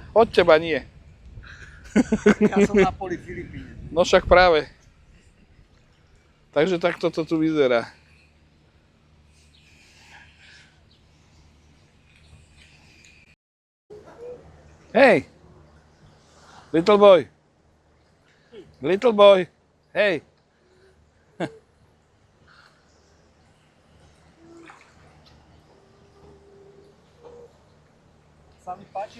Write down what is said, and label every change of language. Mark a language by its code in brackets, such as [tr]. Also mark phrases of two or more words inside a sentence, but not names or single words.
[sk] Od teba nie. Ja som na poli Filipíne. No však práve. Takže takto to tu vyzerá. Hej! [en] Little boy! Little boy! [sk] Hej! Sa mi páči.